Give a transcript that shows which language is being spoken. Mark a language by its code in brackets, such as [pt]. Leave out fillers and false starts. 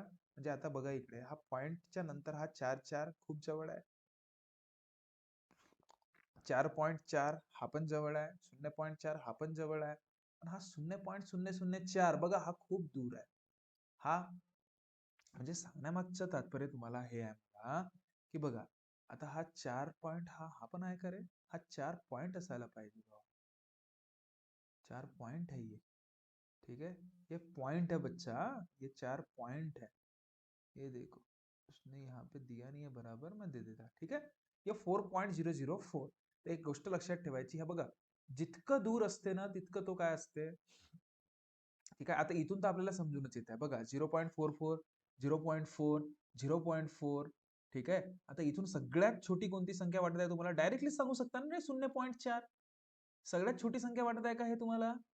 [mr] म्हणजे आता बघा इकडे, हा पॉइंटच्या नंतर हा 4 खूप जवळ आहे, 4.4 हा पण जवळ आहे, 0.4 हा पण जवळ आहे, पण हा 0.004 बघा हा खूप दूर आहे. हा म्हणजे सांगण्यामागचं तात्पर्य तुम्हाला हे आहे मला, की बघा आता हा 4 पॉइंट हा पण आहे का रे? हा 4 पॉइंट असायला पाहिजे, [hi] 4 पॉइंट है ये. ठीक है, ये पॉइंट है बच्चा, ये 4 पॉइंट है. ये देखो, उसने यहाँ पे दिया नहीं है बराबर, मैं दे देता. [mr] ठीक आहे, ये 4.004. एक गोष्ट लक्षात ठेवायची, हा बघा जितकं दूर असते ना तितकं तो काय असते. ठीक आहे, आता इथून तर आपल्याला समजूनच येत आहे बघा, 0.44, 0.4, 0.4. ठीक आहे, आता इथून सगळ्यात छोटी कोणती संख्या वाटत आहे तुम्हाला? डायरेक्टली सांगू शकता ना, 0.4 सगळ्यात छोटी संख्या वाटत आहे का हे तुम्हाला?